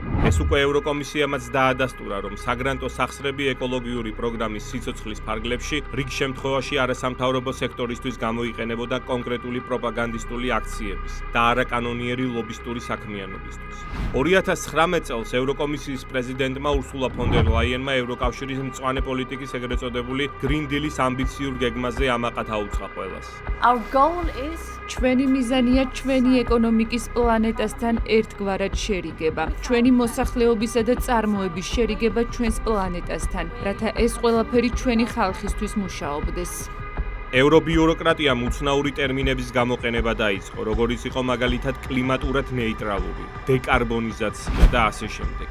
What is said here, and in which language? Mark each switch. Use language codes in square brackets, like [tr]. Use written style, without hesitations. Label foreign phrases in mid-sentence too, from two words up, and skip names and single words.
[ka] ეს უკვე ევროკომისიამაც დაადასტურა, რომ საგრანტო სახსრები ეკოლოგიური პროგრამის სიცოცხლის ფარგლებში რიგ შემთხვევაში არასამთავრობო სექტორისთვის გამოიყენებოდა კონკრეტული პროპაგანდისტული აქციების და არაკანონიერი ლობისტური საქმიანობისთვის. 2019 წელს ევროკომისიის პრეზიდენტმა ურსულა ფონ დერ ლაიენმა ევროკავშირის მწვანე პოლიტიკის ეგრეთ წოდებული Green Deal-ის ამბიციურ გეგმაზე ამაყად აუწყა ყველას. [en] Our goal is [ka] ჩვენი მიზანია ჩვენი ეკონომიკის პლანეტასთან ერთგვარად შერიგება. ჩვენი მოსახლეობისა და წარმოების შერიგება ჩვენს პლანეტასთან, რათა ეს ყველაფერი ჩვენი ხალხისთვის მუშაობდეს. ევრობიუროკრატიამ უცნაური ტერმინების გამოყენება დაიწყო, როგორიც იყო მაგალითად კლიმატურად ნეიტრალური, დეკარბონიზაცია და ასე შემდეგ.